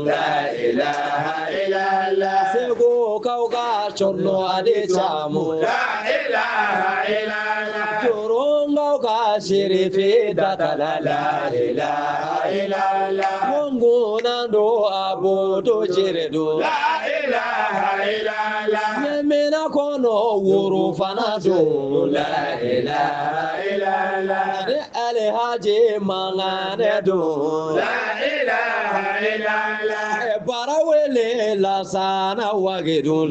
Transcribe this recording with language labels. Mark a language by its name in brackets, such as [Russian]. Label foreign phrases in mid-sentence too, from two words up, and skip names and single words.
[Arabic] لا إله إلا الله. [Bambara] sego kaw ka cɔnɔ ale camu [Arabic] لا إله إلا الله. [Bambara] jorongaw ka sirife datala [Arabic] لا إله إلا الله. [Bambara] mongona do a boto jere do [Arabic] لا إله إلا الله. [Bambara] ɲɛmina kɔnɔ woro fana don [Arabic] لا إله إلا الله. [Bambara] ani alihaji mangane don [Arabic] لا إله إلا الله. [Bambara] bara wele lasana wage don